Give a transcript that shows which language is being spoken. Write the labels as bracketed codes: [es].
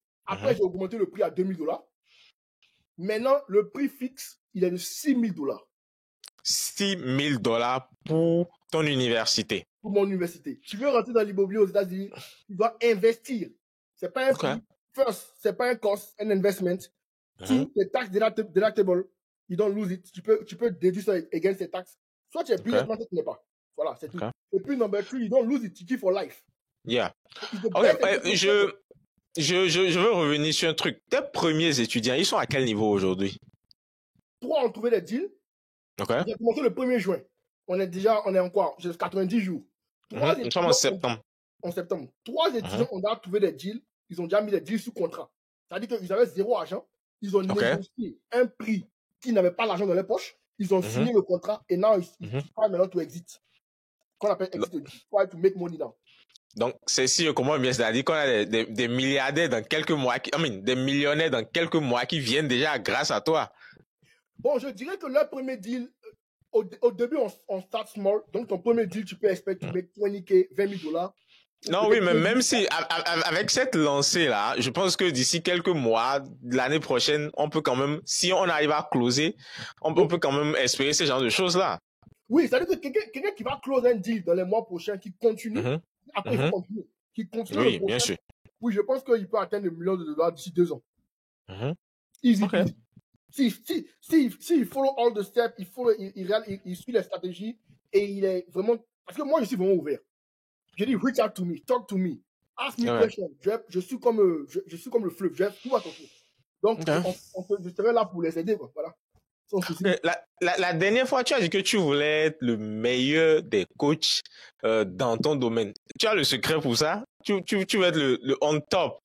[fr] Après, j'ai augmenté le prix à $2,000. Maintenant, le prix fixe, il est de $6,000. $6,000 pour ton université. Pour mon université. Tu veux rentrer dans l'immobilier aux États-Unis, tu dois investir. C'est pas un prix. First, c'est pas un cost, un investment. [en] Two, the tax deductible, you don't lose it. [fr] Tu peux déduire ça against the tax. Soit tu es payé, soit tu n'es pas. Voilà, c'est tout. [en] Et puis, number 3, you don't lose it. Tu keep for life. Yeah. [fr] Ok, je veux revenir sur un truc. Tes premiers étudiants, ils sont à quel niveau aujourd'hui? 3 ont trouvé des deals. Ok. J'ai commencé le 1er juin. On est en quoi? J'ai 90 jours. Nous sommes en septembre. En septembre. 3 étudiants ont déjà trouvé des deals. Ils ont déjà mis des deals sous contrat. C'est-à-dire qu'ils avaient zéro argent. Ils ont négocié un prix qui n'avait pas l'argent dans les poches. Ils ont signé le contrat et now ils try maintenant to exit. Qu'on appelle exit, try to make money now. Donc, c'est si je comprends bien, c'est-à-dire qu'on a des milliardaires dans quelques mois, des millionnaires dans quelques mois qui viennent déjà grâce à toi. Bon, je dirais que leur premier deal, au début, on start small. Donc, ton premier deal, tu peux expect to make 20K, $20,000. Non, oui, mais même si, avec cette lancée-là, je pense que d'ici quelques mois, l'année prochaine, on peut quand même, si on arrive à closer, on peut quand même espérer ce genre de choses-là. Oui, c'est-à-dire que quelqu'un qui va close un deal dans les mois prochains, qui continue, après il faut continuer, qui continue. Oui, bien sûr. Oui, je pense qu'il peut atteindre le million de dollars d'ici 2 ans. Easy. Okay. S'il follow all the steps, il suit les stratégies et il est vraiment, parce que moi je suis vraiment ouvert. [en] Je dis reach out to me, talk to me, ask me questions. [fr] Je suis comme le fleuve, je tout à ton tour. Donc je serai là pour les aider, quoi. Voilà. La dernière fois, tu as dit que tu voulais être le meilleur des coachs dans ton domaine. Tu as le secret pour ça? Tu veux être le on top?